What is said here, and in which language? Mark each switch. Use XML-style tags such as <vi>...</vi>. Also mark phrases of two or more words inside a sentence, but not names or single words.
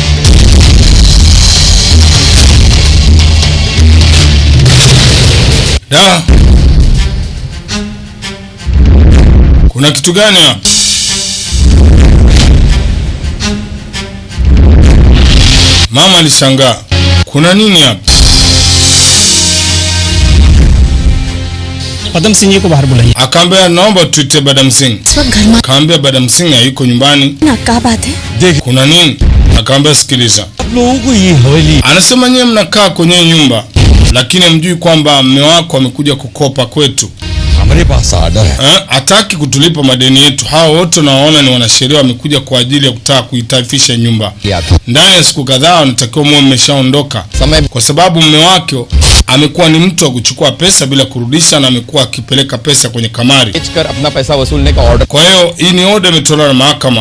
<sw>Kuna kitu gani hapa? Mama alishangaa. Kuna nini hapa?</sw> <hi>Badam Singh को बाहर बुलाइए.</hi> <sw>Akaambia naomba tuite Badam Singh. Akaambia Badam Singh hayuko nyumbani.</sw> <hi>ना क्या बात है?</hi> <sw>Kuna nini? Akaambia sikiliza.</sw> <hi>आप लोगों को ये हवेली.</hi> <sw>Anasema nyie mnakaa kwenye nyumba, lakini mjui kwamba mume wako amekuja kukopa kwetu.</sw> <hi>हमारे पास आर्डर है।</hi> <sw>Hataki kutulipa madeni yetu. Hao wote nawaona ni wanasheria wamekuja kwa ajili ya kutaka kuitaifisha nyumba. Ndani ya siku kadhaa wanatakiwa muwe mmeshaondoka. Kwa sababu mume wake amekuwa ni mtu wa kuchukua pesa bila kurudisha na amekuwa akipeleka pesa kwenye kamari. Kwa hiyo hii ni order imetolewa na mahakama.</sw>